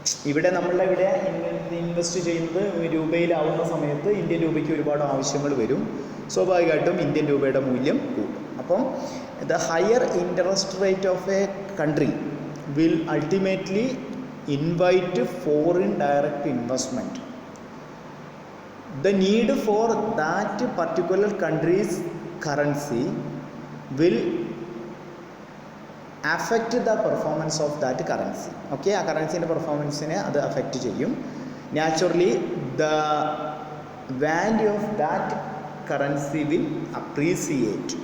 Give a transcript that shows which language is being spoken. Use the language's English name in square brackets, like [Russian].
[Malayalam] ഇവിടെ ഇൻവെസ്റ്റ് ചെയ്യുന്നത് രൂപയിലാവുന്ന സമയത്ത് ഇന്ത്യൻ രൂപയ്ക്ക് ഒരുപാട് ആവശ്യങ്ങൾ വരും, സ്വാഭാവികമായിട്ടും ഇന്ത്യൻ രൂപയുടെ മൂല്യം കൂടും. [English] അപ്പം the higher interest rate of a country will ultimately invite foreign direct investment. The need for that particular country's currency will affect the performance of that currency. Okay, [Malayalam] ആ കറൻസിൻ്റെ പെർഫോമൻസിനെ അത് അഫക്റ്റ് ചെയ്യും. [English] Naturally the value of that currency will appreciate.